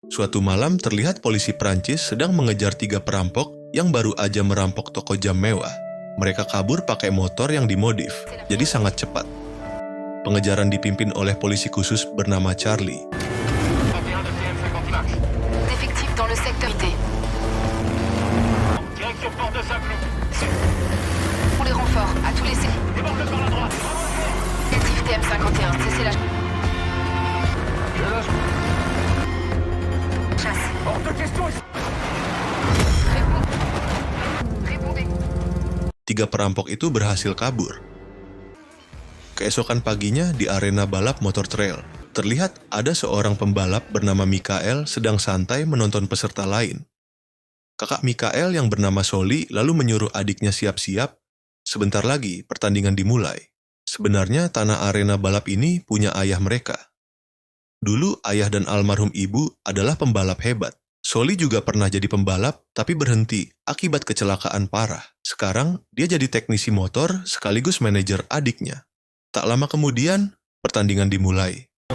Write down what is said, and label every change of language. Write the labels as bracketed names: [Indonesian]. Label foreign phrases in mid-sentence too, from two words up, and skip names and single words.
[Indonesian] Suatu malam terlihat polisi Prancis sedang mengejar 3 perampok yang baru aja merampok toko jam mewah. Mereka kabur pakai motor yang dimodif, jadi sangat cepat. Pengejaran dipimpin oleh polisi khusus bernama Charlie. [French] Effectif dans le secteur T. Direction Porte de Saint-Cloud. Pour les renforts, à tous les Déborde par la droite. Négatif TM51, cessez la Je lâche. chasse. Hors de question. Répondez. [Indonesian] 3 perampok itu berhasil kabur. Keesokan paginya di arena balap motor trail, terlihat ada seorang pembalap bernama Michael sedang santai menonton peserta lain. Kakak Michael yang bernama Soli lalu menyuruh adiknya siap-siap. Sebentar lagi pertandingan dimulai. Sebenarnya tanah arena balap ini punya ayah mereka. Dulu ayah dan almarhum ibu adalah pembalap hebat. Soli juga pernah jadi pembalap tapi berhenti akibat kecelakaan parah. Sekarang dia jadi teknisi motor sekaligus manajer adiknya. Tak lama kemudian pertandingan dimulai.